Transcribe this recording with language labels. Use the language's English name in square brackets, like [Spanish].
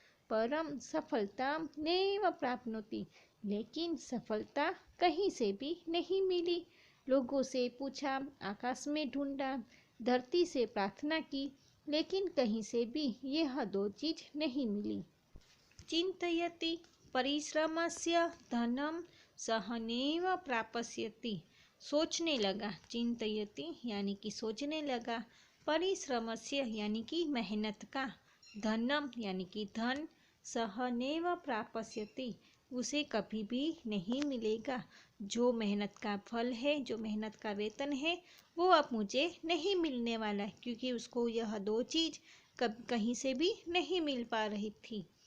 [Sanskrit] परम सफलता नैव प्राप्नोति, [Hindi] लेकिन सफलता कहीं से भी नहीं मिली। लोगों से पूछा, आकाश में ढूंढा, धरती से प्रार्थना की, लेकिन कहीं से भी यह दो चीज नहीं मिली। [Sanskrit] चिंतयति, परिश्रमस्य धनं सः नैव प्राप्स्यति। [Hindi] सोचने लगा, चिंतयति यानी कि सोचने लगा, परिश्रमस्य यानी कि मेहनत का, धनम यानी कि धन, [Sanskrit] सह नैव प्राप्स्यति [Hindi] उसे कभी भी नहीं मिलेगा। जो मेहनत का फल है, जो मेहनत का वेतन है, वो अब मुझे नहीं मिलने वाला है, क्योंकि उसको यह दो चीज कहीं से भी नहीं मिल पा रही थी।